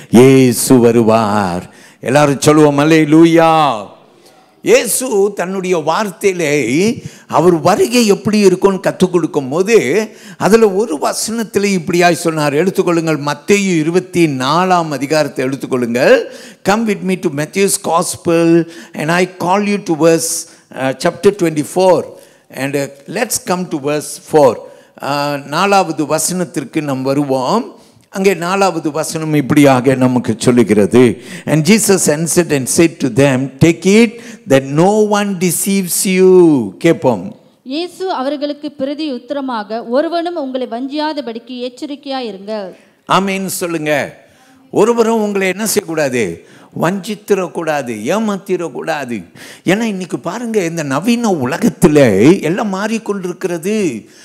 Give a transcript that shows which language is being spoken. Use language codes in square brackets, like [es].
[ta] இயேசு வருவார். எல்லாரும் சொல்லுவோம் அல்லேலூயா. இயேசு தன்னுடைய வார்த்தையிலே அவர் வருகை எப்படி இருக்கும்னு கற்றுக் கொடுக்கும் போது அதில் ஒரு வசனத்தில் இப்படியாய் சொன்னார். எடுத்துக்கொள்ளுங்கள், மத்தேயு 24ஆம் அதிகாரத்தை எடுத்துக்கொள்ளுங்கள். [en] Come with me to Matthew's Gospel and I call you to verse chapter 24 and let's come to verse 4. [ta] 4வது வசனத்திற்கு நாம் வருவோம். அங்கே 4வது வசனம் இப்படியாக நமக்கு சொல்லுகிறது. [en] And Jesus answered and said to them, take it that no one deceives you. [ta] கேட்போம். இயேசு அவர்களுக்கு பிரதி உத்தரமாக, ஒருவனும் உங்களை வஞ்சியாதபடிக்கு எச்சரிக்கையாயிருங்கள். ஆமென் சொல்லுங்க. ஒருவரும் உங்களை என்ன செய்யக்கூடாது? வஞ்சித்திரக்கூடாது, ஏமாத்திரக்கூடாது. ஏன்னா இன்னைக்கு பாருங்க, இந்த நவீன உலகத்தில் எல்லாம் மாறிக்கொண்டிருக்கிறது.